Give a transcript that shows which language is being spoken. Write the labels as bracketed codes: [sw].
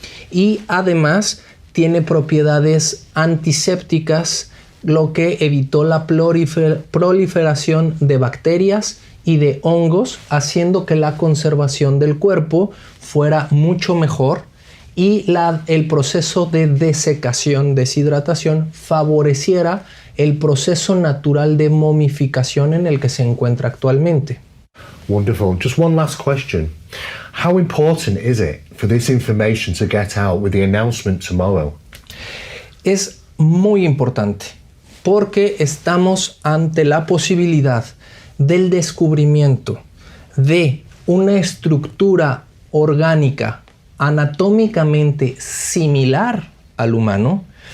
[es] y además tiene propiedades antisépticas, lo que evitó la proliferación de bacterias y de hongos, haciendo que la conservación del cuerpo fuera mucho mejor y el proceso de desecación, deshidratación, favoreciera el proceso natural de momificación en el que se encuentra actualmente. [en] Wonderful. Just one last question. How important is it for this information to get out with the announcement tomorrow? [es] Es muy importante porque estamos ante la posibilidad del descubrimiento de una estructura orgánica anatómicamente similar al humano,